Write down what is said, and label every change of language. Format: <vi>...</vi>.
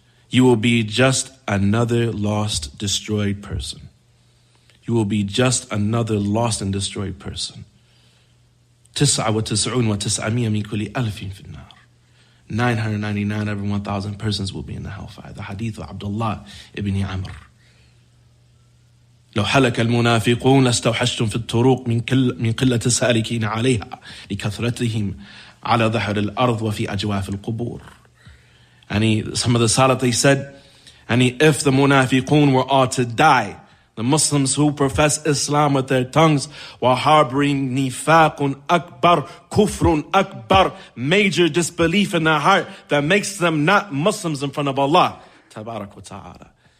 <en>You will be just another lost, destroyed person. You will be just another lost and destroyed person. 99</en> <ar>min kulli alfin fi an-nar.</ar> <en>999 every 1,000 persons will be in the hellfire. The hadith of Abdullah ibn Amr.</en> <ar>لو حلك المنافقون لاستوحشتم في الطرق من قلة السالكين عليها لكثرتهم على ظهر الأرض وفي أجواف القبور.</ar> <en>And some of the Salat, they said, if the munafiqun were all to die, the Muslims who profess Islam with their tongues while harboring nifaqun akbar, kufrun akbar, major disbelief in their heart that makes them not Muslims in front of Allah Tabarak wa Ta'ala.</en>